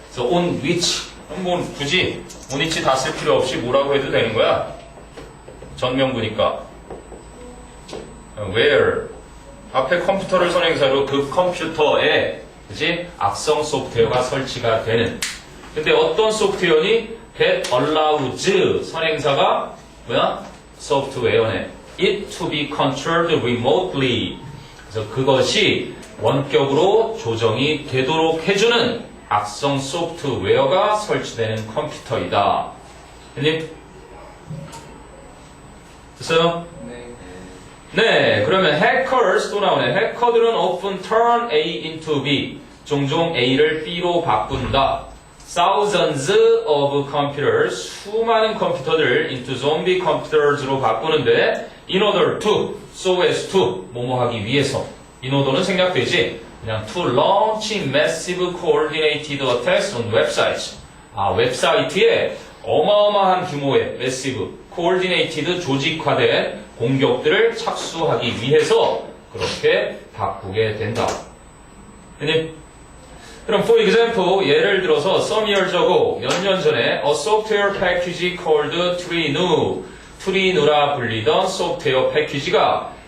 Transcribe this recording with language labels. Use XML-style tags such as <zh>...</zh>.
<ko>그래서</ko> <en>on which,</en> <ko>뭐 굳이 on which 다 쓸 필요 없이 뭐라고 해도 되는 거야. 전명부니까. where 앞에 컴퓨터를 선행사로 그 컴퓨터에 그치? 악성 소프트웨어가 설치가 되는. 근데 어떤 소프트웨어니?</ko> <en>that allows</en> <ko>선행사가 뭐야? 소프트웨어네.</ko> <en>it to be controlled remotely.</en> <ko>그래서 그것이 원격으로 조정이 되도록 해주는 악성 소프트웨어가 설치되는 컴퓨터이다. 형님? 됐어요? 네, 그러면 hackers 또 나오네. 해커들은</ko> <en>often turn A into B.</en> <ko>종종 A를 B로 바꾼다.</ko> <en>Thousands of computers,</en> <ko>수많은 컴퓨터들</ko> <en>into zombie computers로 바꾸는데 in order to, so as to,</en> <ko>뭐뭐 하기 위해서. in order는 생략되지. 그냥</ko> <en>to launch massive coordinated attacks on websites.</en> <ko>아, 웹사이트에 어마어마한 규모의</ko> <en>massive, coordinated,</en> <ko>조직화된 공격들을 착수하기 위해서 그렇게 바꾸게 된다.</ko> <en>그럼 for example,</en> <ko>예를 들어서</ko> <en>some years ago,</en> <ko>몇 년 전에</ko> <en>a software package called Trinu,</en> <ko>트리누라 불리던 소프트웨어 패키지가</ko>